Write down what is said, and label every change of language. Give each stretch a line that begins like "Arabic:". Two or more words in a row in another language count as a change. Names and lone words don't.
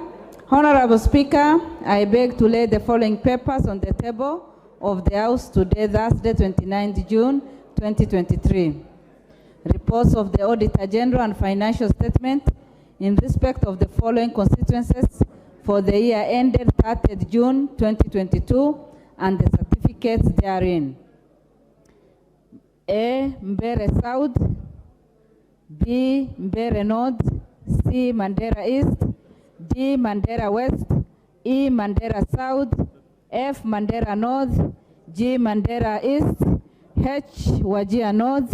English: Honorable Speaker, I beg to lay the following papers on the table of the House today, Thursday, 29th June, 2023. Reports of the Auditor General and financial statement in respect of the following constituencies for the year ended 30th June, 2022, and the certificates therein. A, Mbere South. B, Mbere North. C, Mandera East. D, Mandera West. E, Mandera South. F, Mandera North. G, Mandera East. H, Wajir North.